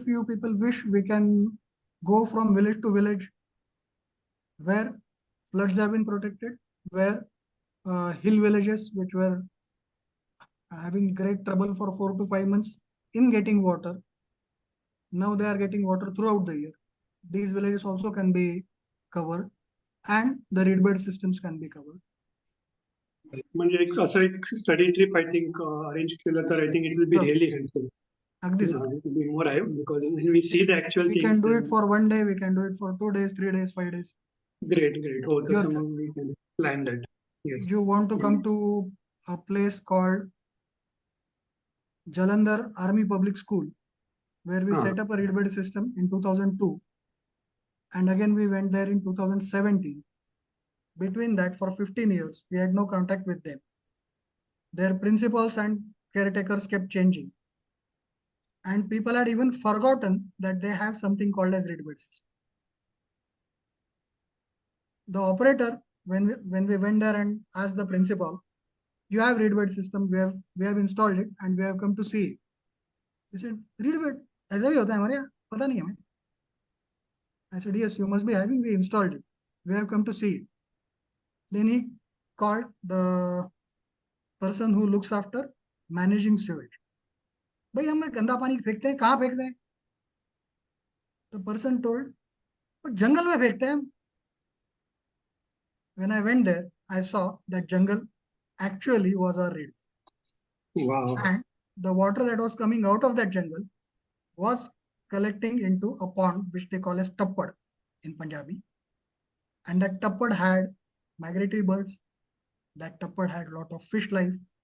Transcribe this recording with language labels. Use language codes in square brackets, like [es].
[en] if you people wish, we can go from village to village where floods have been protected, where hill villages which were having great trouble for 4 to 5 months in getting water. Now they are getting water throughout the year. These villages also can be covered, and the reed bed systems can be covered. [mr] म्हणजे एक असं एक study trip [en] I think [mr] arrange केलं तर [en] I think it will be Sure. Really helpful [mr] Agdi sir. [en] it will be more because when we see the actual We things can do then it for 1 day, we can do it for 2 days, 3 days, 5 days. great oh so Your some turn. we can plan that yes You want to come to a place called Jalandhar Army Public School, where we Ah. set up a reed bed system in 2002. And again, we went there in 2017. Between that, for 15 years, we had no contact with them. Their principals and caretakers kept changing. And people had even forgotten that they have something called as reed bed system. The operator, when we went there and asked the principal, you have reed bed system, we have installed it and we have come to see it. He said, reed bed? [hi] ऐसा भी होता है हमारे यहाँ? पता नहीं हमें. [en] I said, yes, you must be having, we installed it. We have come to see it. Then he called the person who looks after managing sewage. [hi] भाई हम गंदा पानी फेंकते हैं, कहाँ फेंकते हैं? [en] The person told, but [hi] जंगल में फेंकते हैं हम. [en] When I went there, I saw that jungle actually was our reed. wow And the water that was coming out of that jungle was collecting into a pond which they call as tappad in Punjabi. And that tappad had migratory birds. That tappad had a lot of fish life.